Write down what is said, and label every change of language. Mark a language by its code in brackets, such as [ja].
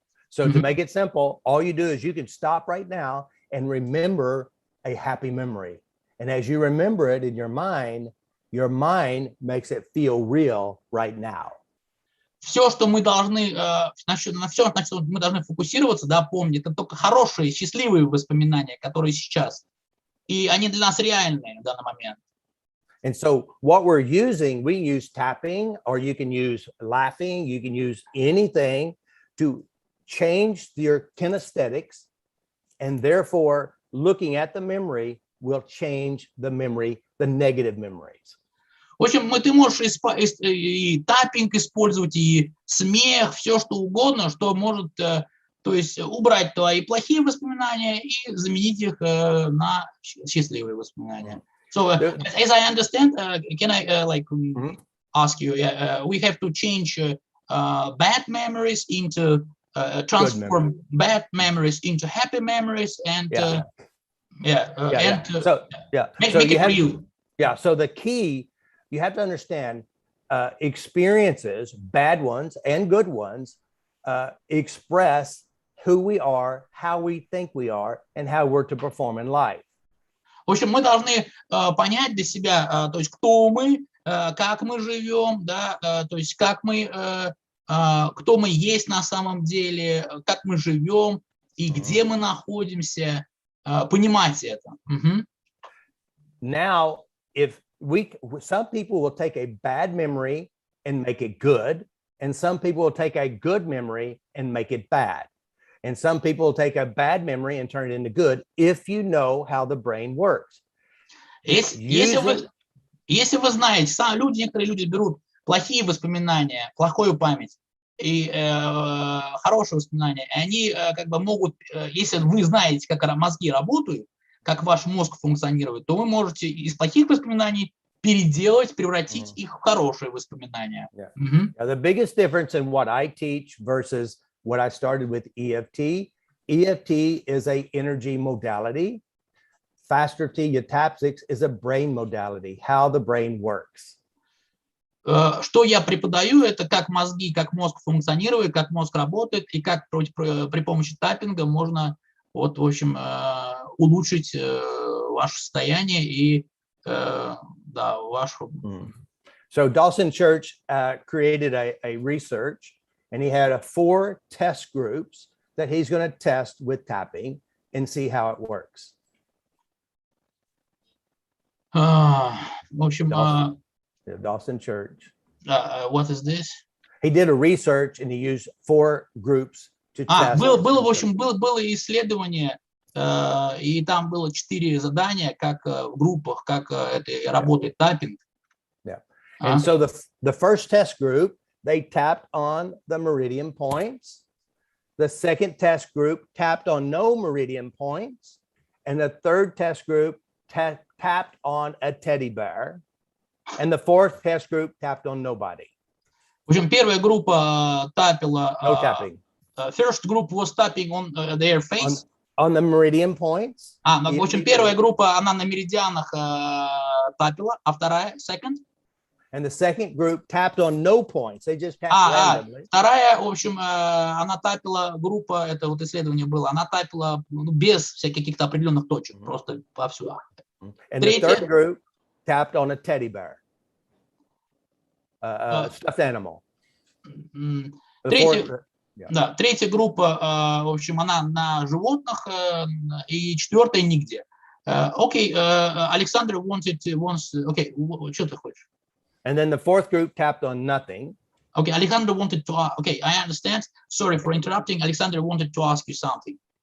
[en] So to make it simple, all you do is you can stop right now and remember a happy memory. And as you remember it in your mind makes it feel real right now. [ru] Все, что мы должны, на все, на что мы должны фокусироваться, да, помнить, это только хорошие, счастливые воспоминания, которые сейчас. И они для нас реальные в данный момент. [en] And so what we're using, we use tapping, or you can use laughing, you can use anything to change your kinesthetics, and therefore looking at the memory will change the memory, the negative memories. [ru] В общем, ты можешь и таппинг использовать, и смех, все что угодно, что может, то есть убрать твои плохие воспоминания и заменить их на счастливые воспоминания. [en] So, as I understand, can I ask you? We have to change bad memories into transform bad memories into happy memories, and make it real. Yeah. So the key, you have to understand, experiences, bad ones and good ones, express who we are, how we think we are, and how we're to perform in life. [ru] В общем, мы должны понять для себя, то есть кто мы, как мы живем, да, то есть как мы, кто мы есть на самом деле, как мы живем и где мы находимся, понимать это. [en] Now, if some people will take a bad memory and make it good, and some people will take a good memory and make it bad. And some people will take a bad memory and turn it into good if you know how the brain works. [ru] Если вы знаете, некоторые люди берут плохие воспоминания, плохую память и хорошие воспоминания, и они как бы могут, если вы знаете, как мозги работают, как ваш мозг функционирует, то вы можете из плохих воспоминаний переделать, превратить их в хорошие воспоминания. [en] Now, the biggest difference in what I teach versus what I started with EFT is a energy modality. Faster T, Ytapsix is a brain modality, how the brain works. [ru] Что я преподаю, это как мозги, как мозг функционирует, как мозг работает, и как при помощи таппинга можно, вот, в общем, улучшить ваше состояние и, да, вашу... [en] So Dawson Church created a research, and he had 4 test groups that he's going to test with tapping and see how it works. [ru] В общем, [en] Dawson Church. What is this? He did a research and he used 4 groups to test. [ru] Было, в общем, было исследование, и там было 4 задания, как в группах, как это работает таппинг. [en] Yeah. And so the first test group, they tapped on the meridian points. The second test group tapped on no meridian points. And the third test group tapped on a teddy bear. And the fourth test group tapped on nobody. [ru] В общем, первая группа тапила. [en] No tapping. First group was tapping on their face. On the meridian points. [ru] В общем, первая группа, она на меридианах тапила, а вторая, [en] second? And the second group tapped on no points. They just tapped randomly. [ru] Вторая, в общем, она тапила, группа, это вот исследование было, она тапила без всяких каких-то определенных точек, просто повсюду. [en] And the third group tapped on a teddy bear, a stuffed animal. [ru] Третья группа, в общем, она на животных, и четвертая нигде. Окей, Alexander окей, что ты хочешь? [en] And then the fourth group tapped on nothing. Okay, Alexander wanted to, okay, I understand. Sorry for interrupting. Alexander wanted to ask you something.